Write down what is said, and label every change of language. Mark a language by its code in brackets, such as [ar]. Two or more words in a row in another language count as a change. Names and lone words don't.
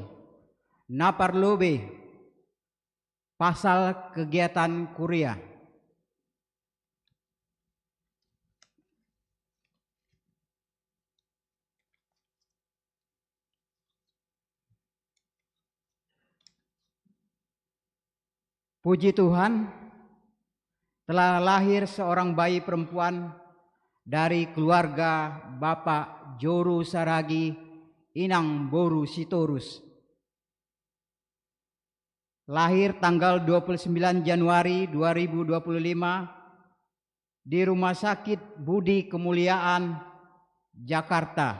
[bts] Naparlobe pasal kegiatan kuria. [id] Puji Tuhan, telah lahir seorang bayi perempuan dari keluarga Bapak Joru Saragi Inang Boru Sitorus. Lahir tanggal 29 Januari 2025 di Rumah Sakit Budi Kemuliaan, Jakarta.